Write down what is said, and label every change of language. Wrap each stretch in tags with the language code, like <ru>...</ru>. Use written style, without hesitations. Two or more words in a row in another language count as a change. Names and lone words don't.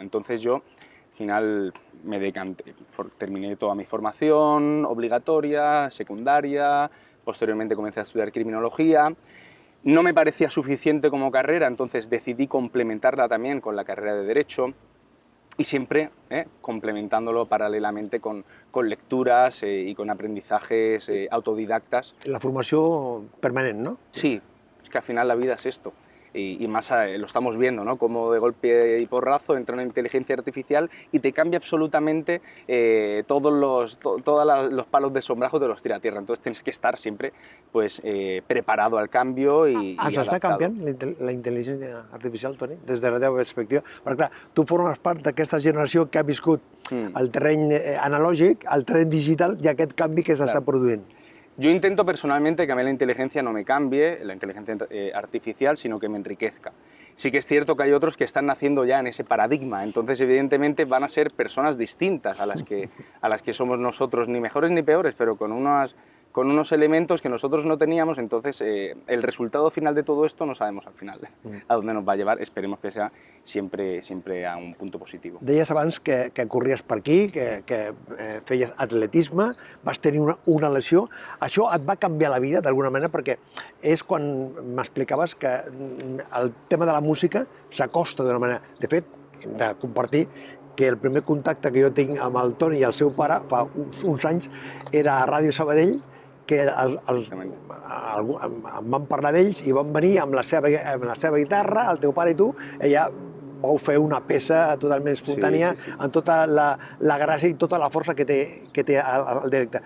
<es>Entonces yo final me decanté, terminé toda mi formación obligatoria, secundaria, posteriormente comencé a estudiar criminología. No me parecía suficiente como carrera, entonces decidí complementarla también con la carrera de Derecho y siempre complementándolo paralelamente con lecturas y con aprendizajes autodidactas.</es> <ca>La formació permanent, no?</ca> <es>Sí, es que al final la vida es esto. Y más lo estamos viendo, ¿no? Como de golpe y porrazo entra una inteligencia artificial y te cambia absolutamente todos los palos de sombrajo, te los tira a tierra. Entonces tienes que estar siempre pues, preparado al</es> <ca>canvio i Està canviant la intel·ligència artificial, Toni, des de la teva perspectiva? Perquè, clar, tu formes part d'aquesta generació que ha viscut el terreny analògic, el terreny digital i aquest canvi que s'està produint.</ca> <es>Yo intento personalmente que a mí la inteligencia no me cambie, la inteligencia artificial, sino que me enriquezca. Sí que es cierto que hay otros que están naciendo ya en ese paradigma, entonces evidentemente van a ser personas distintas a las que somos nosotros, ni mejores ni peores, pero con unos elementos que nosotros no teníamos, entonces el resultado final de todo esto no sabemos al final a dónde nos va a llevar, esperemos que sea siempre a un punto positivo.</es> <ca>Deies abans que corries per aquí, que feies atletisme, vas tenir una lesió. Això et va canviar la vida d'alguna manera, perquè és quan m'explicaves que el tema de la música s'acosta d'una manera. De fet, hem de compartir que el primer contacte que jo tinc amb el Toni i el seu pare fa uns anys era a Ràdio Sabadell, que em van parlar d'ells i van venir amb la seva guitarra, el teu pare i tu, i ja vau fer una peça totalment espontània, amb tota la gràcia i tota la força que té el directe.</ca>